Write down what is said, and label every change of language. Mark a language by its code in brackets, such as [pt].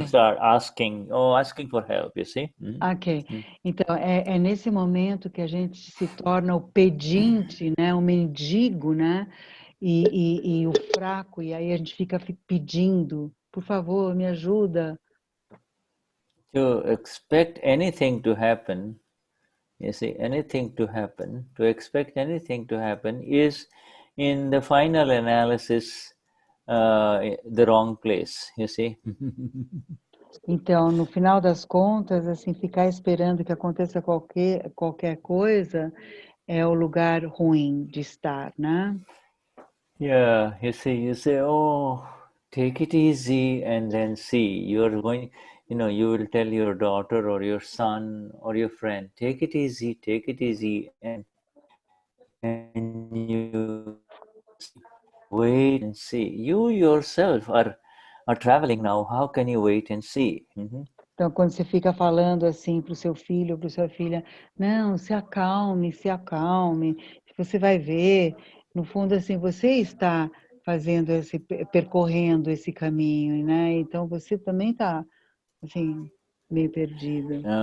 [en] you start asking for help, you see? Ok. [pt] Então, é nesse momento que a gente se torna o pedinte, né? O mendigo, né? E o fraco, e aí a gente fica pedindo, por favor, me ajuda. [en] To expect anything to happen, you see, to expect anything to happen is, in the final analysis, the wrong place, you see. [pt] Então, no final das contas, assim, ficar esperando que aconteça qualquer coisa é o lugar ruim de estar, né? [en] Yeah, you say, oh, take it easy and then see. You're going, you will tell your daughter or your son or your friend, take it easy, and you wait and see. You yourself are traveling now. How can you wait and see? [pt] Então, quando você fica falando assim para o seu filho ou para sua filha, não, se acalme, você vai ver, no fundo, assim, você está fazendo percorrendo esse caminho, né? Então, você também está, assim, meio perdido.